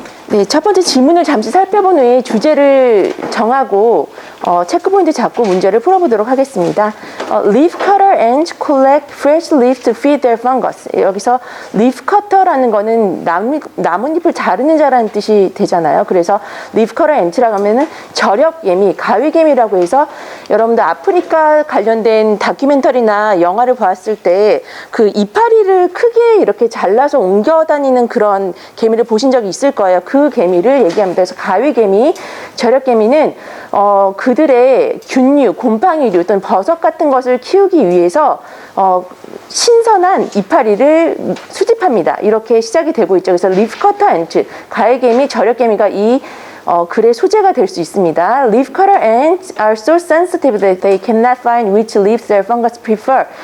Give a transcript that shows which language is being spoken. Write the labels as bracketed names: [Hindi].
[Korean] 네, 첫 번째 질문을 잠시 살펴본 후에 주제를 정하고 체크포인트 잡고 문제를 풀어보도록 하겠습니다. [English] Leaf cutter ants collect fresh leaves to feed their fungus. [Korean] 여기서 leaf cutter라는 거는 나뭇잎을 자르는 자라는 뜻이 되잖아요. 그래서 leaf cutter ant라고 하면은 절엽개미, 가위개미라고 해서 여러분들 아프리카 관련된 다큐멘터리나 영화를 보았을 때 그 이파리를 크게 이렇게 잘라서 옮겨 다니는 그런 개미를 보신 적이 있을 거예요. 그 개미를 얘기합니다. 그래서 가위개미, 절엽개미는 그들의 균류, 곰팡이류 또는 버섯 같은 것을 키우기 위해서 신선한 이파리를 수집합니다. 이렇게 시작이 되고 있죠. 그래서 leaf cutter ant, 가위개미, 절엽개미가 이 글의 소재가 될 수 있습니다. [English] Leaf cutter ants are so sensitive that they cannot find which leaves their fungus prefer.